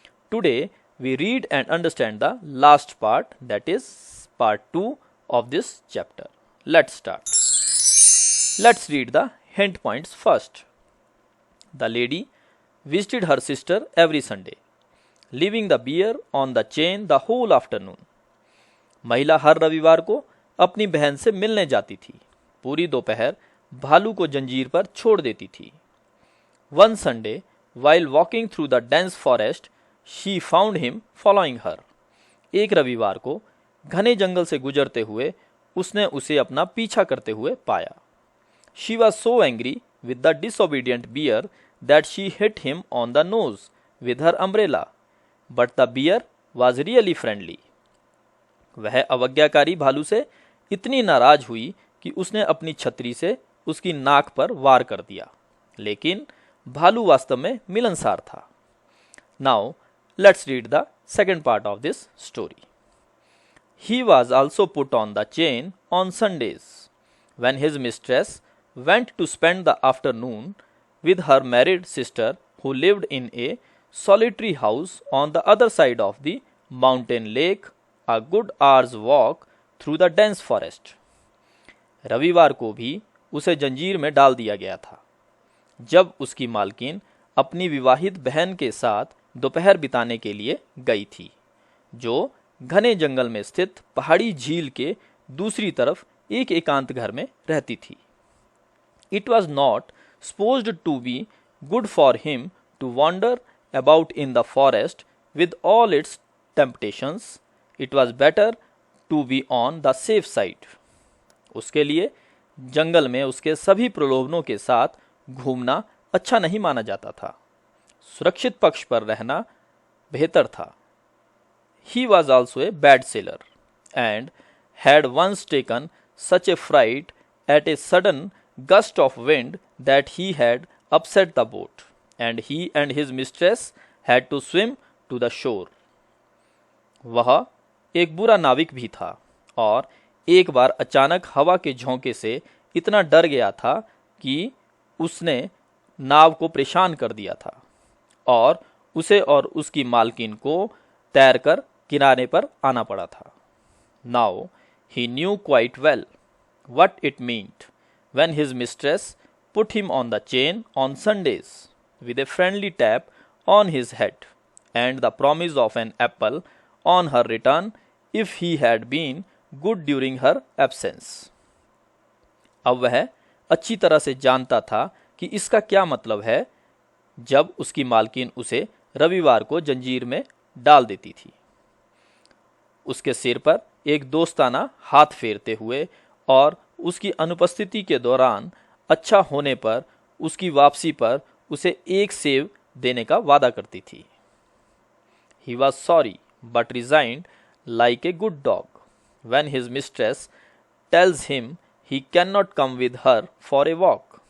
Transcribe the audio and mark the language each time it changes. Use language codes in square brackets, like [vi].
[en] Today, we read and understand the last part, that is part 2 of this chapter. Let's start. Let's read the hint points first. The lady visited her sister every Sunday, leaving the bear on the chain the whole afternoon. [hi] महिला हर रविवार को अपनी बहन से मिलने जाती थी, पूरी दोपहर भालू को जंजीर पर छोड़ देती थी. [en] One Sunday, while walking through the dense forest, she found him following her. [hi] एक रविवार को घने जंगल से गुजरते हुए उसने उसे अपना पीछा करते हुए पाया. [en] She was so angry with the disobedient bear that she hit him on the nose with her umbrella, but the bear was really friendly. [hi] वह अवज्ञाकारी भालू से इतनी नाराज हुई कि उसने अपनी छतरी से उसकी नाक पर वार कर दिया, लेकिन भालू वास्तव में मिलनसार था. [en] Now let's read the second part of this story. He was also put on the chain on Sundays. When his mistress went to spend the afternoon with her married sister who lived in a solitary house on the other side of the mountain lake, a good hour's walk through the dense forest. [hi] रविवार को भी उसे जंजीर में डाल दिया गया था, जब उसकी मालकिन अपनी विवाहित बहन के साथ दोपहर बिताने के लिए गई थी, जो घने जंगल में स्थित पहाड़ी झील के दूसरी तरफ एक एकांत घर में रहती थी. [en] It was not supposed to be good for him to wander about in the forest with all its temptations. It was better to be on the safe side. [hi] उसके लिए जंगल में उसके सभी प्रलोभनों के साथ घूमना अच्छा नहीं माना जाता था. सुरक्षित पक्ष पर रहना बेहतर था. [en] He was also a bad sailor and had once taken such a fright at a sudden gust of wind that he had upset the boat, and he and his mistress had to swim to the shore. [hi] वह एक बुरा नाविक भी था और एक बार अचानक हवा के झोंके से इतना डर गया था कि उसने नाव को परेशान कर दिया था और उसे और उसकी मालकिन को तैरकर किनारे पर आना पड़ा था. [en] Now he knew quite well what it meant when his mistress put him on the chain on Sundays with a friendly tap on his head and the promise of an apple on her return if he had been good during her absence. [hi] अब वह अच्छी तरह से जानता था कि इसका क्या मतलब है जब उसकी मालकिन उसे रविवार को जंजीर में डाल देती थी. उसके सिर पर एक दोस्ताना हाथ फेरते हुए और उसकी अनुपस्थिति के दौरान अच्छा होने पर उसकी वापसी पर उसे एक सेब देने का वादा करती थी. [en] He was sorry but resigned like a good dog when his mistress tells him he cannot come with her for a walk.